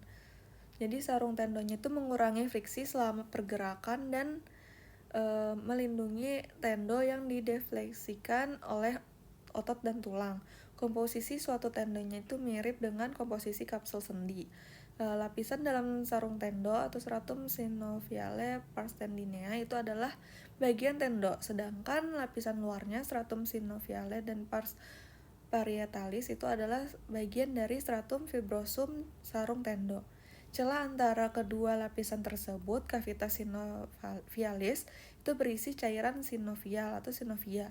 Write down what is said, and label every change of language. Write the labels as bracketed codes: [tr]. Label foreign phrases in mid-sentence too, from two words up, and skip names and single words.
[id] Jadi sarung tendonya itu mengurangi friksi selama pergerakan dan melindungi tendo yang didefleksikan oleh otot dan tulang. Komposisi suatu tendonya itu mirip dengan komposisi kapsul sendi. Lapisan dalam sarung tendo atau [la] stratum synoviale pars tendinea [id] itu adalah bagian tendo, sedangkan lapisan luarnya [la] stratum synoviale [id] dan [la] pars parietalis [id] itu adalah bagian dari [la] stratum fibrosum [id] sarung tendo. Celah antara kedua lapisan tersebut, [la] cavitas synovialis, [id] itu berisi cairan synovial atau synovia.